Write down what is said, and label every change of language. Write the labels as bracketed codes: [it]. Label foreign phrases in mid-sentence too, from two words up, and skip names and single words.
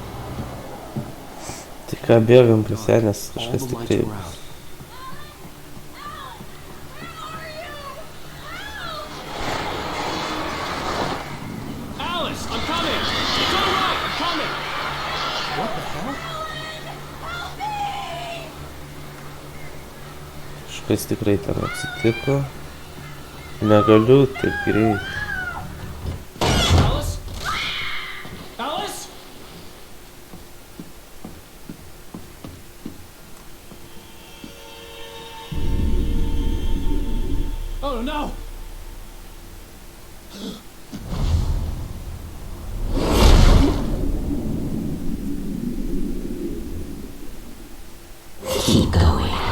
[lt] Tik ką bėgam prie senės, kažkas tik tai... [en] Alice, I'm coming! It's all right, I'm coming! What the hell? [lt] Kažkas tikrai ten atsitiko. Negaliu taip greit. [en] Alice? Alice? Oh no! Keep going.